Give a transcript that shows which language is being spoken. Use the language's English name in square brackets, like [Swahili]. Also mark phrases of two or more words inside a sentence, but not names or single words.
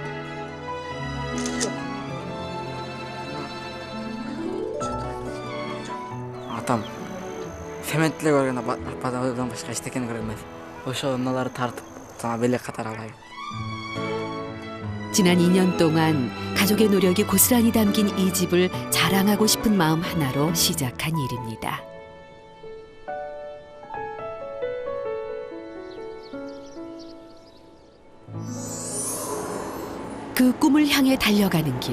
[Kyrgyz] Атам цементле көрген ападан башка эчтекени көргөн эмес. Ошо мыналарды тартып жаңа белек катары алайын. [Korean] 지난 2년 동안 가족의 노력이 고스란히 담긴 이 집을 자랑하고 싶은 마음 하나로 시작한 일입니다. 그 꿈을 향해 달려가는 길.